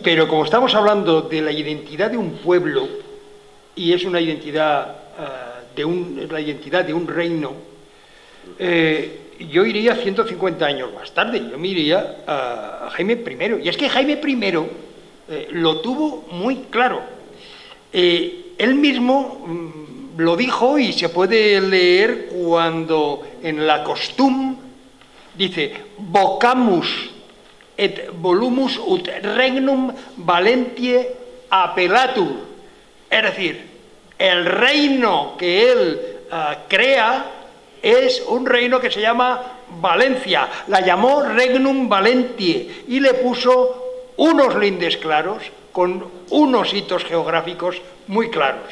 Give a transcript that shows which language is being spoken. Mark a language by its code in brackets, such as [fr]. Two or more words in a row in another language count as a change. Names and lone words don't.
[es] Pero como estamos hablando de la identidad de un pueblo, y es una identidad, la identidad de un reino, yo iría 150 años más tarde, yo me iría a Jaime I. Y es que Jaime I lo tuvo muy claro. Él mismo lo dijo, y se puede leer cuando en la Costum dice: [la] vocamus et volumus ut regnum Valentiae appellatur. [es] Es decir, el reino que él crea es un reino que se llama Valencia. La llamó [la] Regnum Valentiae [es] y le puso unos lindes claros con unos hitos geográficos muy claros.